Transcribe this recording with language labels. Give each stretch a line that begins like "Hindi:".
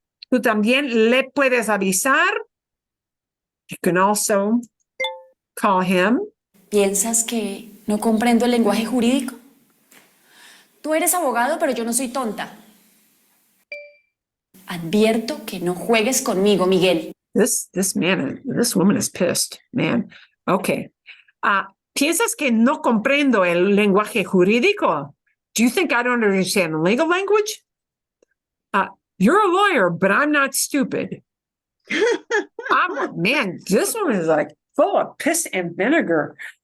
Spanish: Tú también le puedes avisar.
English: You can also call him.
Spanish: ¿Piensas que no comprendo el lenguaje jurídico? Tú eres abogado, pero yo no soy tonta. Advierto que no juegues conmigo, Miguel.
English: This woman is pissed, man. Okay.
Spanish: ¿Piensas que no comprendo el lenguaje jurídico?
English: Do you think I don't understand legal language? You're a lawyer, but I'm not stupid. Man, this one is like full of piss and vinegar.